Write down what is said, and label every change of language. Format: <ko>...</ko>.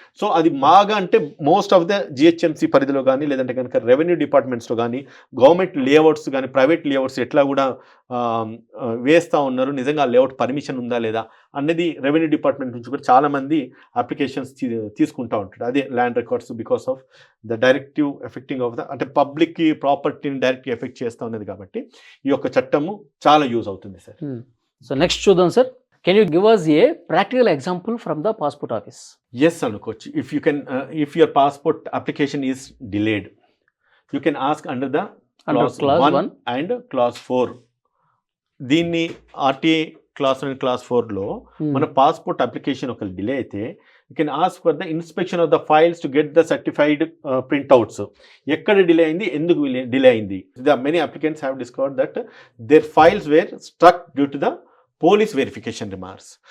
<te>So అది బాగా అంటే</te> <en>most of the</en> <te>జిహెచ్ఎంసీ పరిధిలో కానీ లేదంటే కనుక రెవెన్యూ డిపార్ట్మెంట్స్లో కానీ గవర్నమెంట్ లేఅవుట్స్ కానీ ప్రైవేట్ లేఅవుట్స్ ఎట్లా కూడా వేస్తూ ఉన్నారు, నిజంగా లేఅవుట్ పర్మిషన్ ఉందా లేదా అనేది రెవెన్యూ డిపార్ట్మెంట్ నుంచి కూడా చాలామంది అప్లికేషన్స్ తీసుకుంటూ ఉంటారు. అదే land records</te> <en>because of the directive effecting of the</en> <te>అంటే పబ్లిక్కి ప్రాపర్టీని డైరెక్ట్గా ఎఫెక్ట్ చేస్తూ ఉన్నది కాబట్టి ఈ యొక్క చట్టము చాలా యూజ్ అవుతుంది సార్. సో నెక్స్ట్ చూద్దాం sir.</te> <en>Can you give us a practical example from the passport office? Yes, Anukoch. If your passport application is delayed, you can ask under clause 1 and clause 4.</en> <te>దీన్ని RTI class 1 class 4లో మన passport application ఒక delay అయితే</te> <en>You can ask for the inspection of the files to get the certified printouts.</en> <te>ఎక్కడ delay అయింది, ఎందుకు delay అయింది?</te> <en>The many applicants have discovered that their files were struck due to the police verification remarks.</en>